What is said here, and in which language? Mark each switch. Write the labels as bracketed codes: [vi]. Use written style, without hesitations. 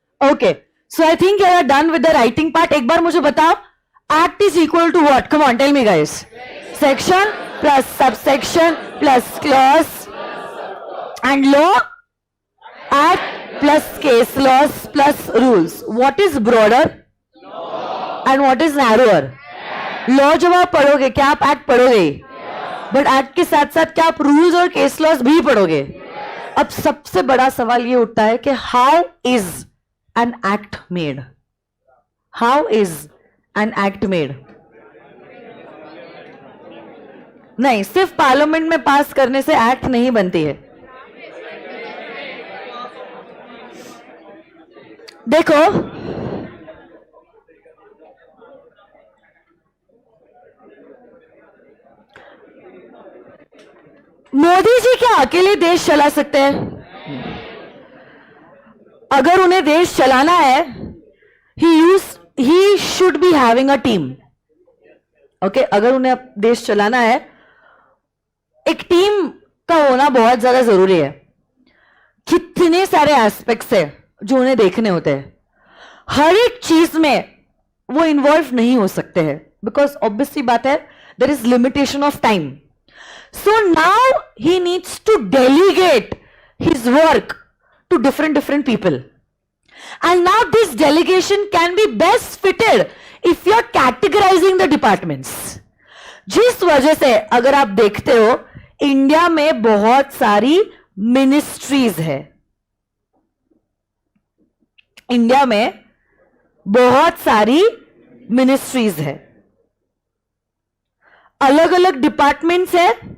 [en] Okay, so I think you are done with the writing part. [hi] एक बार मुझे बताओ, [en] act is equal to what? Come on, tell me guys. Section plus subsection plus clause and law. Act plus case laws plus rules. What is broader and what is narrower? [hi] Law जब आप पढ़ोगे क्या आप act पढ़ोगे, but act के साथ साथ क्या आप रूल्स और केस लॉज भी पढ़ोगे? अब सबसे बड़ा सवाल ये उठता है कि [en] How is an act made? How is an act made? [hi] नहीं, सिर्फ पार्लियामेंट में पास करने से एक्ट नहीं बनती है। देखो, मोदी जी क्या अकेले देश चला सकते हैं? अगर उन्हें देश चलाना है, [en] he should be having a team. [hi] Okay, अगर उन्हें देश चलाना है, एक टीम का होना बहुत ज्यादा जरूरी है। कितने सारे एस्पेक्ट्स है जो उन्हें देखने होते हैं, हर एक चीज में वो इन्वॉल्व नहीं हो सकते हैं, बिकॉज ऑब्वियसली बात है, [en] There is limitation of time. So now he needs to delegate his work to different people. And now this delegation can be best fitted if you are categorizing the departments. [hi] जिस वजह से अगर आप देखते हो, India में बहुत सारी मिनिस्ट्रीज है. इंडिया में बहुत सारी मिनिस्ट्रीज है, अलग अलग डिपार्टमेंट्स है.